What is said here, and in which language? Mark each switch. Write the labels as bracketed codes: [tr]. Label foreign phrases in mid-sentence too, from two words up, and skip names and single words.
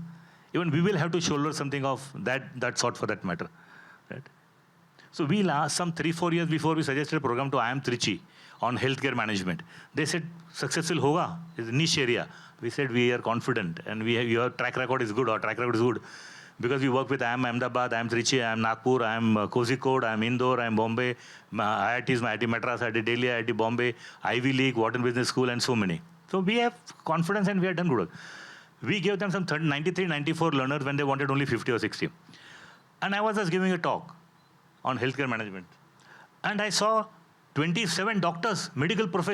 [en] Even we will have to shoulder something of that sort for that matter, right? So we last some 3-4 years before we suggested a program to IIM Trichy on healthcare management. They said, successful hoga, it's a niche area. We said, we are confident, and your track record is good, our track record is good. Because we work with IIM Ahmedabad, IIM Trichy, IIM Nagpur, IIM Kozhikode, IIM Indore, IIM Bombay, IITs, IIT Madras, IIT Delhi, IIT Bombay, Ivy League, Wharton Business School, and so many. So we have confidence and we have done good work. We gave them some 93, 94 learners when they wanted only 50 or 60. And I was just giving a talk on healthcare management. And I saw 27 doctors, medical professionals.